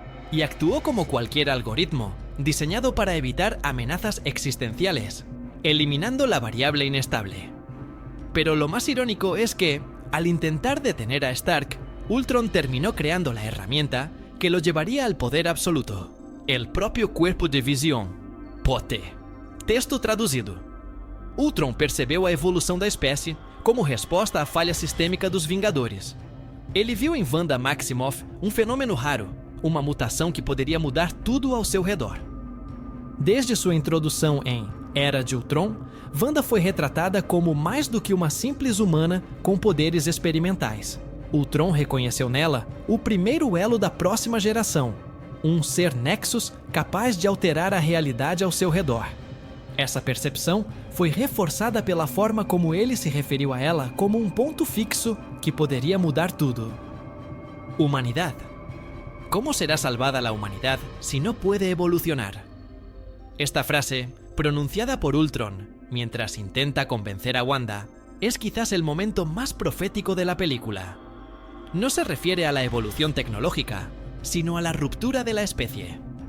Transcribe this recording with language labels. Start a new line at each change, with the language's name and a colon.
Spanish: Y actuó como cualquier algoritmo, diseñado para evitar amenazas existenciales, eliminando la variable inestable. Pero lo más irónico es que, al intentar detener a Stark, Ultron terminó creando la herramienta que lo llevaría al poder absoluto, el propio cuerpo de visión, POTE.
Portuguese: Texto traduzido. Ultron percebeu a evolução da espécie como resposta à falha sistêmica dos Vingadores. Ele viu em Wanda Maximoff um fenômeno raro, uma mutação que poderia mudar tudo ao seu redor. Desde sua introdução em Era de Ultron, Wanda foi retratada como mais do que uma simples humana com poderes experimentais. Ultron reconheceu nela o primeiro elo da próxima geração, um ser Nexus capaz de alterar a realidade ao seu redor. Essa percepção foi reforçada pela forma como ele se referiu a ela como um ponto fixo que poderia mudar tudo.
Spanish: Humanidad. ¿Cómo será salvada la humanidad si no puede evolucionar? Esta frase, pronunciada por Ultron mientras intenta convencer a Wanda, es quizás el momento más profético de la película. No se refiere a la evolución tecnológica, sino a la ruptura de la especie.